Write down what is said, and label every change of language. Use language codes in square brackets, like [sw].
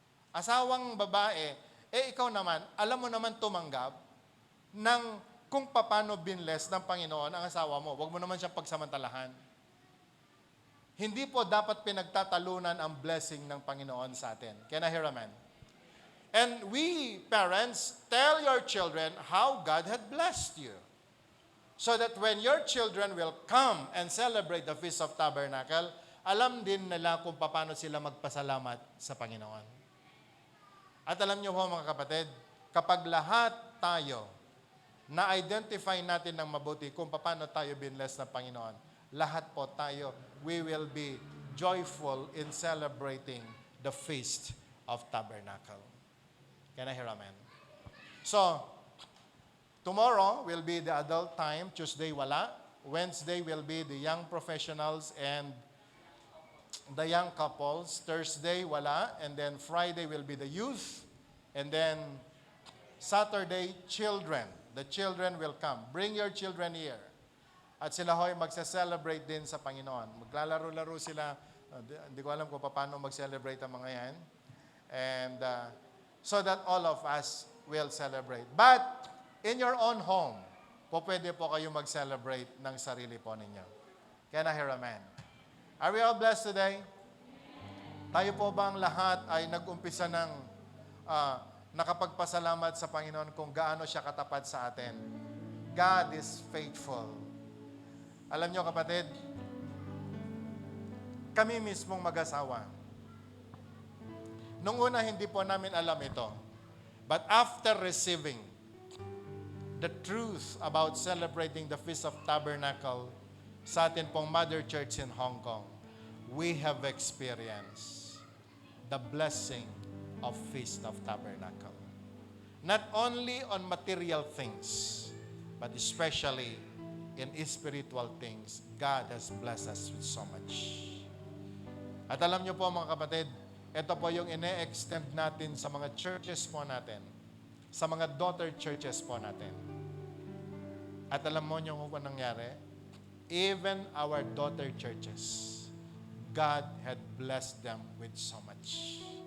[tl] Asawang babae, ikaw naman, alam mo naman tumanggap ng kung paano binless ng Panginoon ang asawa mo. Huwag mo naman siyang pagsamantalahan. Hindi po dapat pinagtatalunan ang blessing ng Panginoon sa atin. [en] Can I hear amen? And we, parents, tell your children how God had blessed you. So that when your children will come and celebrate the Feast of Tabernacle, [tl] alam din nila kung paano sila magpasalamat sa Panginoon. At alam niyo po mga kapatid, kapag lahat tayo na-identify natin ng mabuti kung paano tayo binless ng Panginoon, lahat po tayo, [en] we will be joyful in celebrating the Feast of Tabernacle. Can I hear amen? So, tomorrow will be the adult time. Tuesday, [tl] wala. [en] Wednesday will be the young professionals and the young couples. Thursday, [tl] wala. [en] And then Friday will be the youth. And then Saturday, children. The children will come. Bring your children here. [tl] At sila ho'y magsa-celebrate din sa Panginoon. Maglalaro-laro sila. Hindi ko alam kung paano mag-celebrate ang mga yan. [en] And so that all of us will celebrate. But in your own home, [tl] pwede po kayo mag-celebrate ng sarili po ninyo. [en] Can I hear amen? Are we all blessed today? [tl] Tayo po bang lahat ay nag-umpisa ng nakapagpasalamat sa Panginoon kung gaano siya katapat sa atin? [en] God is faithful. [tl] Alam nyo kapatid, kami mismong mag-asawa. Nung una hindi po namin alam ito. [en] But after receiving the truth about celebrating the Feast of Tabernacle [tl] sa atin pong [en] Mother Church in Hong Kong, we have experienced the blessing of Feast of Tabernacle. Not only on material things, but especially in spiritual things, God has blessed us with so much. [tl] At alam niyo po mga kapatid, ito po yung ine-extend natin sa mga churches po natin, sa mga daughter churches po natin. At alam mo niyo kung nangyari? [en] Even our daughter churches, God had blessed them with so much.